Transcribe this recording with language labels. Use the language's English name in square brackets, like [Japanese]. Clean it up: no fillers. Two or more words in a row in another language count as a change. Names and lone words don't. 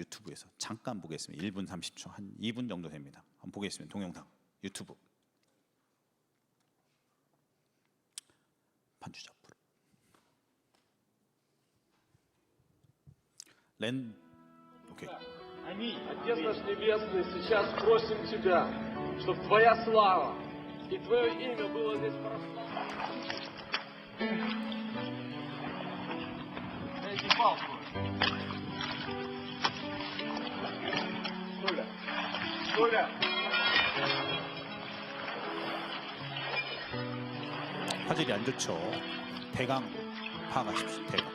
[Korean] 유튜브에서. 잠깐 보겠습니다. 1분 30초, 한 2분 정도 됩니다. 한번 보겠습니다. 동영상, 유튜브. 반주자 프로. 렌. 오케이. [Russian] Отец наш Небесный, сейчас просим Тебя, чтобы Твоя слава и Твое имя было здесь прославлено. Дайте палку. Толя. [Korean] 화질이 안 좋죠. 대강 파악하십시오. 대강.